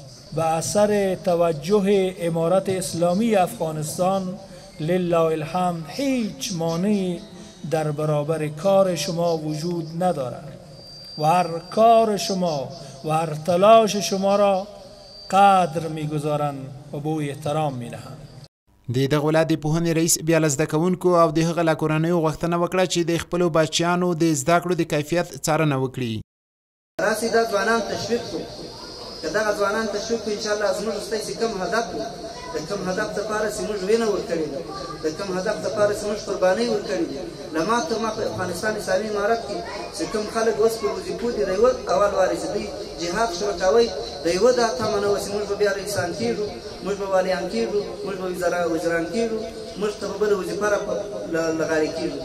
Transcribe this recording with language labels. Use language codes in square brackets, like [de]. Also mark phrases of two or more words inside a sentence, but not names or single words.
[fa] به اثر توجه امارت اسلامی افغانستان لله الحمد هیچ مانعی در برابر کار شما وجود ندارد و هر کار شما و هر تلاش شما را قدر می‌گذارند و به او احترام می‌نهند. [ps] د دغه ولایت د پوهنې رئیس بیا له زده کوونکو او د هغه له کورنیو غوښتنه وکړه چې د خپلو بچیانو د زده کړو د کیفیت څارنه وکړي. راسي دا ځوانان تشویق کړو، که دغه ځوانان تشویق کړو انشاءالله زموږ ستاسې کوم هدف و د کوم هدف دپاره چې موږ وینه ورکړې ده، د کوم هدف دپاره چې موږ قربانۍ ورکړې دي، له ما تر ما په افغانستان اسلامي امارت کې چې کوم خلک اوس په وظیفو دي د یوه اول وارې چې دوی جهاد شروع کوئ د یوه دا تمه نه وه چې موږ به بیا رئیسان کېږو، موږ به والیان کېږو، موږ به وزیران کېږو، موږ ته به بله وظیفه لغارې کېږو.